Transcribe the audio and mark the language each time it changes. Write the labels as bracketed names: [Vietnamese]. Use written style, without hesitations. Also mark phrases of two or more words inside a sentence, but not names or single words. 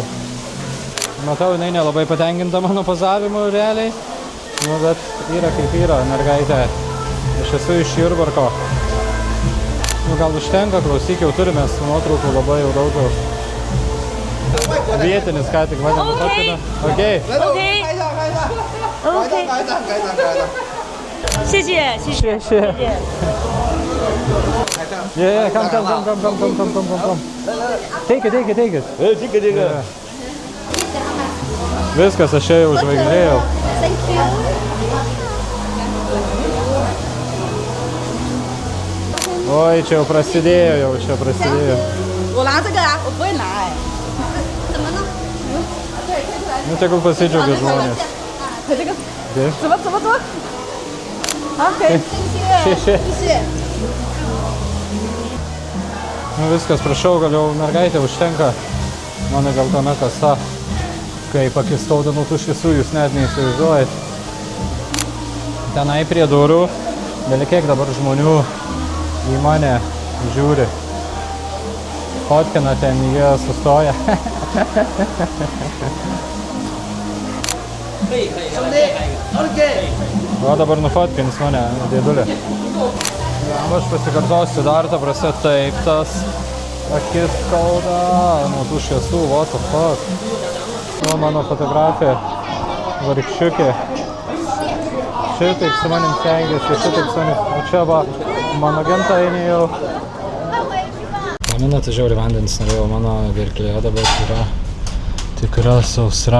[Lithuanian] Matau, jinai nelabai patenkinta mano pozavimu realiai. Nu, bet yra kaip yra, mergaitė. Aš esu iš Jurbarko. Nu, gal užtenka, klausyk, jau turime nuotraukų labai jau daug. Vietinis ką tik mane nufotkina. Okay. [English] 谢谢。Yeah, come. Take it. [Lithuanian] Viskas, aš jau užvaigždėjau. Oi, čia jau prasidėjo. [Chinese] 我拿这个啊，我不会拿哎。怎么弄？ [Lithuanian] Nu, tegul pasidžiaugia žmonės. [Chinese] 这个 [Lithuanian] Taip. [Chinese] 怎么？OK，谢谢。谢谢。 [Lithuanian] Nu, viskas, prašau, gal jau mergaitė užtenka. Mano geltona kasa. Kaip akis skauda nuo tų šviesų, jūs net neįsivaizduojat. Tenai prie durų, kiek dabar žmonių į mane žiūri. Fotkina ten, jie sustoja. O dabar nufotkins mane, dėdulė. Aš pasikartosiu dar, ta prasme, taip, tas akis skauda nuo tų šviesų, [English] what the fuck. [Lithuanian] Nu, mano fotografė, vargšiukė. Šitaip su manim stengiasi, šitaip su manim. O čia va, mano gentainė jau. Paminate žiauri vandens norėjau, mano gerklėje dabar yra tikra sausra.